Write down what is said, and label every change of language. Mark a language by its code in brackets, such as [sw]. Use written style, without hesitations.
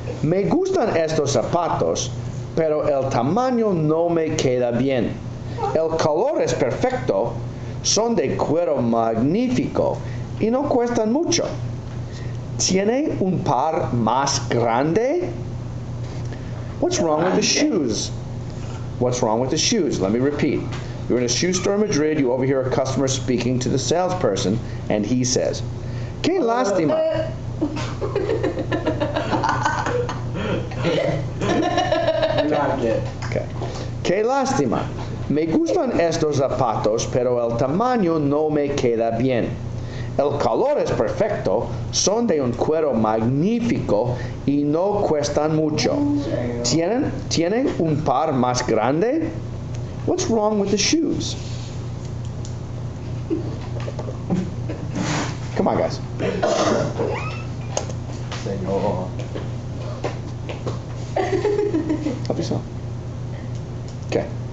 [es] Me gustan estos zapatos, pero el tamaño no me queda bien. El color es perfecto, son de cuero magnífico y no cuestan mucho. ¿Tiene un par más grande? [en] What's wrong with the shoes? What's wrong with the shoes? Let me repeat. You're in a shoe store in Madrid, you overhear a customer speaking to the salesperson, and he says, [es] qué lástima. Okay. Qué lástima. Me gustan estos zapatos, pero el tamaño no me queda bien. El color es perfecto, son de un cuero magnífico y no cuestan mucho. ¿Tienen un par más grande? [en] What's wrong with the shoes? Come on, guys. Help yourself. Okay.